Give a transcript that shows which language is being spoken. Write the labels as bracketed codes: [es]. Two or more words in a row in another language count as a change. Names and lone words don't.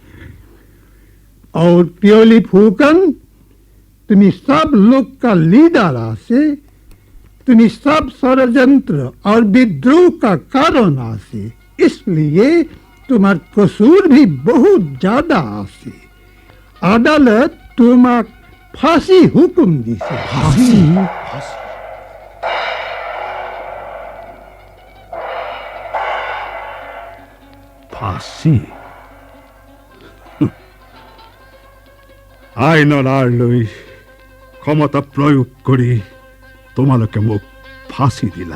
[hi] और प्योली फूकन, तुम्हें सब लोग का लीडर आसे, तुम्हें सब षड्यंत्र और विद्रोह का कारण आसे, इसलिए तुम्हार कसूर भी बहुत ज्यादा आसे। अदालत तुम्हार फांसी हुक्म दी से। [as] ফাঁসি? আইনৰ আঁৰ লৈ ক্ষমতা প্ৰয়োগ কৰি তোমালোকে মোক ফাঁসি দিলা।